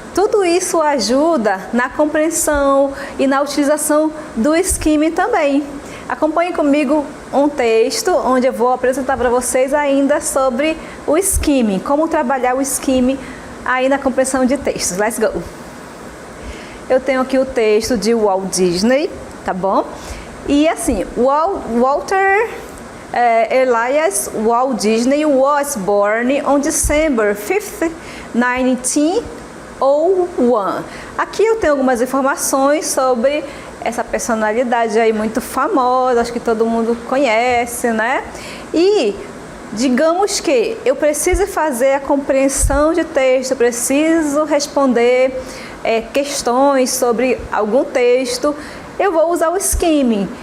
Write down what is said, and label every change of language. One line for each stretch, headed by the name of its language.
Portuguese: Tudo isso ajuda na compreensão e na utilização do skimming também. Acompanhe comigo um texto onde eu vou apresentar para vocês ainda sobre o skimming, como trabalhar o skimming aí na compreensão de textos.
English: Let's go!
Portuguese: Eu tenho aqui o texto de Walt Disney, tá bom? E assim,
English: Walter Elias Walt Disney was born on December 5th, 1901.
Portuguese: Aqui eu tenho algumas informações sobre essa personalidade aí muito famosa, acho que todo mundo conhece, né? E digamos que eu preciso fazer a compreensão de texto, eu preciso responder questões sobre algum texto, eu vou usar o skimming.